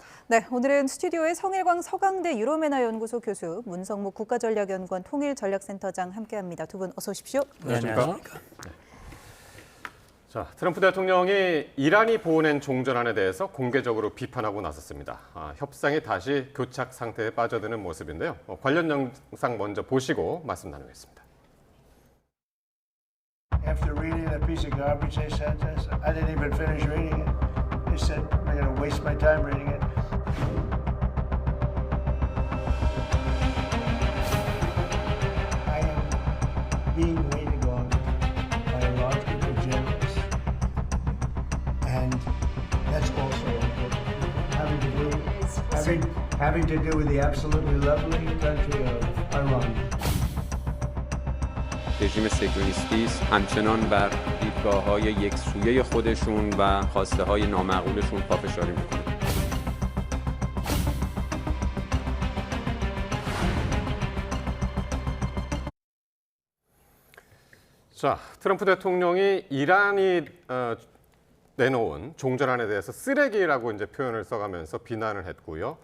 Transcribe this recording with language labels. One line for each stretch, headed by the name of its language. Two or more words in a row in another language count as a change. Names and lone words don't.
Korean: 네, 오늘은 스튜디오에 성일광 서강대 유로메나 연구소 교수, 문성무 국가전략연구원 통일전략센터장 함께합니다. 두 분 어서 오십시오. 안녕하십니까? 네. 자, 트럼프 대통령이 이란이 보낸 종전안에 대해서 공개적으로 비판하고 나섰습니다. 협상이 다시 교착 상태에 빠져드는 모습인데요. 관련 영상 먼저 보시고 말씀 나누겠습니다.
English: After reading that piece of garbage they sent us, I didn't even finish reading it. They said, I'm going to waste my time reading it. I am being waited on by a large group of generals. And that's also having to do with the absolutely lovely country of Iran.
Persian: رژیم سکیونیستی است همچنان بر دیدگاه‌های یکسویه خودشون و خواسته‌های نامعقولشون پافشاری می‌کنه.
Korean: 자, 트럼프 대통령이 이란이 내놓은 종전안에 대해서 쓰레기라고 이제 표현을 써가면서 비난을 했고요.